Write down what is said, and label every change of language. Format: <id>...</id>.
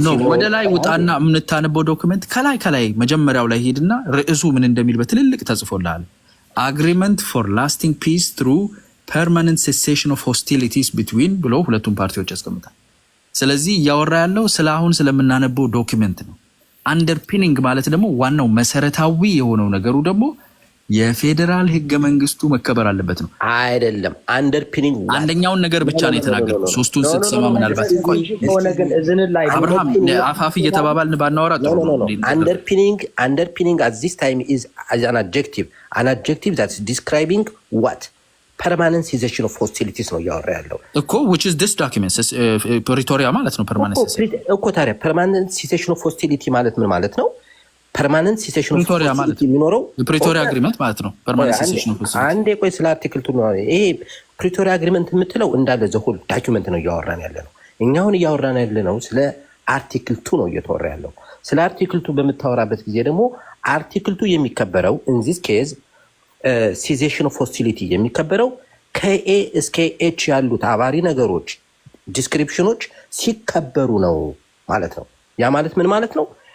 <am>ወደ ላይ ውጣና የምንታነበው ዶክመንት ከላይ መጀመሪያው ላይ ሄድና ርዕሱ ምን እንደሚል በትልልቅ ተጽፎልሃል።</am> <en>አግሪመንት ፎር ላስቲንግ ፒስ ትሩ ፐርማነንት ሴሴሽን ኦፍ ሆስቲሊቲስ ቢትዊን</en> <am>ብሎ ሁለቱም ፓርቲዎች ያስቀምጣል። ስለዚህ እያወራ ያለው ስለ አሁን ስለምናነበው ዶክመንት ነው። አንደርፒኒንግ ማለት ደግሞ ዋናው መሰረታዊ የሆነው ነገሩ ደግሞ የፌዴራል ህገ መንግስቱ መከበር አለበት ነው። አይደለም አንደርፒኒንግ አንደኛውን ነገር ብቻ ነው የተናገረው። ሶስቱን ስትሰማ ምናልባት ቆይ አብርሃም አፋፍ እየተባባልን ባናወራ ጥሩ ነው።</am> <en>አንደርፒኒንግ at this time is an adjective that's describing what permanent cessation of hostilities</en> <am>ነው እያወራ ያለው እኮ</am> <en>which is this document</en> <am>ፕሪቶሪያ ማለት ነው።</am> <en>permanent cessation</en> <am>እኮ ታዲያ</am> <en>permanent cessation of hostility</en> <am>ማለት ምን ማለት ነው?</am> <en>ፐርማነንት ሴሴሽን ኦፍ ሆስቲሊቲ</en> <am>የሚኖረው የፕሪቶሪያ አግሪመንት ማለት ነው።</am> <en>ፐርማነንት ሴሴሽን ኦፍ ሆስቲሊቲ</en> <am>አንዴ ቆይ ስለ አርቲክል 2 ነው። ይሄ ፕሪቶሪያ አግሪመንት የምትለው እንዳለ ዘሆል ዳኪመንት ነው እያወራን ያለ ነው። እኛውን እያወራን ያለ ነው ስለ አርቲክል 2 ነው እየተወራ ያለው። ስለ አርቲክል 2 በምታወራበት ጊዜ ደግሞ አርቲክል 2 የሚከበረው</am> <en>in this case cessation of hostility</en> <am>የሚከበረው ከኤ እስከ ኤች ያሉት አባሪ ነገሮች ዲስክሪፕሽኖች ሲከበሩ ነው ማለት ነው። ያ ማለት ምን ማለት ነው?</am>